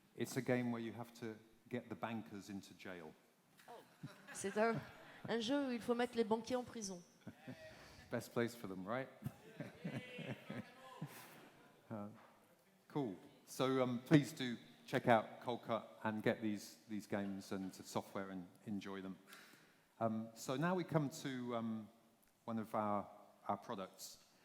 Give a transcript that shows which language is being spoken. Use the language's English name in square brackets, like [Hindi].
[English] It's a game where you have to get the bankers into jail. [French] C'est un jeu où il faut mettre les banquiers en prison. [English] Best place for them, right? Cool. So please do check out Coldcut and get these games and software and enjoy them. So now we come to one of our products.